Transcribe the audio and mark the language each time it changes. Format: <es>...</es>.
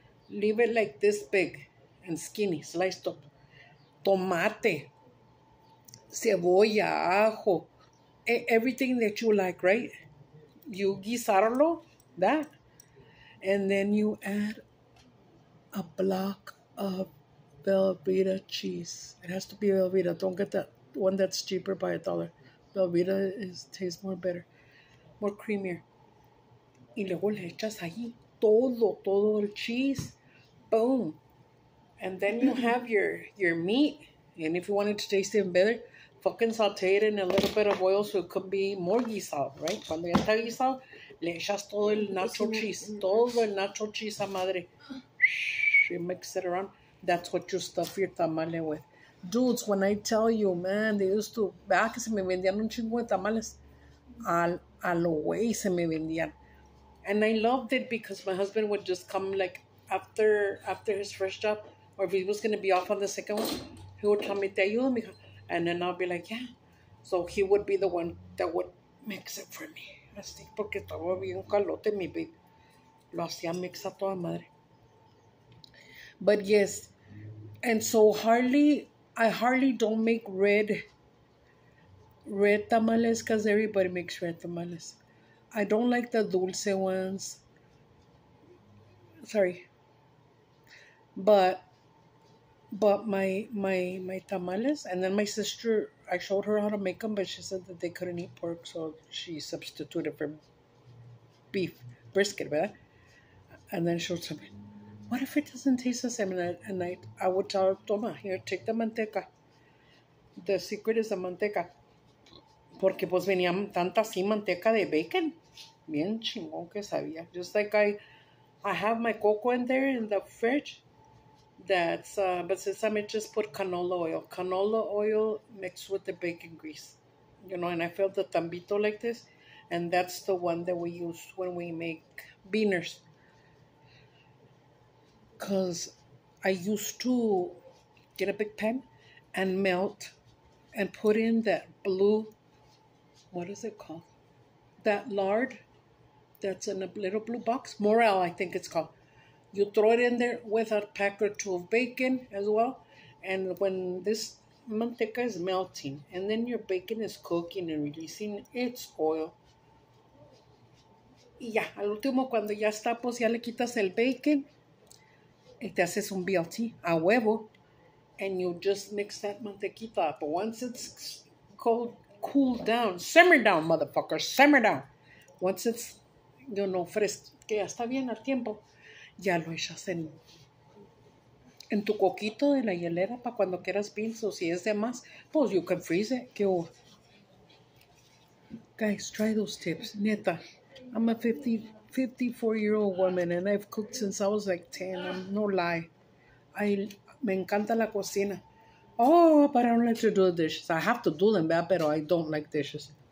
<en>Leave it like this big and skinny, sliced up.</en> <es>Tomate, cebolla, ajo,</es> <en>everything that you like, right? You guisarlo, that. And then you add a block of Velveeta cheese. It has to be Velveeta. Don't get that one that's cheaper by $1. Velveeta tastes more better, more creamier.</en> <es>Y luego le echas ahí todo el cheese.</es> <en>Boom. And then you have your meat. And if you want it to taste even better, fucking saute it in a little bit of oil so it could be more guisado, right?</en> <es>Cuando ya está guisado, le echas todo el nacho cheese. Todo el nacho cheese a madre.</es> <en>You mix it around. That's what you stuff your tamale with. Dudes, when I tell you, man, they used to...</en> <es>que se me vendían un chingo de tamales. A lo güey se me vendían.</es> <en>And I loved it because my husband would just come like after his first job, or if he was going to be off on the second one, he would tell me,</en> <es>te ayudo, mija.</es> <en>And then I'll be like, yeah. So he would be the one that would mix it for me.</en> <es>Así, porque estaba bien calote, mi baby. Lo hacía mix a toda madre.</es> <en>But yes, and so I hardly don't make red tamales because everybody makes red tamales. I don't like the dulce ones. Sorry. But my tamales, and then my sister, I showed her how to make them, but she said that they couldn't eat pork, so she substituted for beef, brisket, ¿verdad? And then she told me, what if it doesn't taste the same? And I would tell her, toma, here, take the manteca. The secret is the manteca.</en> <es>Porque pues venía tanta así manteca de bacon. Bien chingón que sabía.</es> <en>Just like I have my cocoa in there in the fridge. That's, but since I just put canola oil. Canola oil mixed with the bacon grease. You know, and I filled the tambito like this. And that's the one that we use when we make beaners. Because I used to get a big pan and melt and put in that blue, what is it called? That lard that's in a little blue box. Morel, I think it's called. You throw it in there with a pack or two of bacon as well. And when this manteca is melting and then your bacon is cooking and releasing its oil,</en> <es>y ya, al último cuando ya está, pues ya le quitas el bacon y te haces un BLT a huevo,</es> <en>and you just mix that mantequita. But once it's cooled down, simmer down, motherfucker, simmer down. Once it's, you know,</en> <es>fresco, que ya está bien al tiempo, ya lo echas en tu coquito de la hielera para cuando quieras beans, o si es de más, pues</es> <en>you can freeze it. Que guys, try those tips, neta. I'm a 54-year-old woman and I've cooked since I was like 10. I'm no lie.</en> <es>Me encanta la cocina.</es> <en>Oh, but I don't like to do the dishes. I have to do them, but I don't like dishes.</en>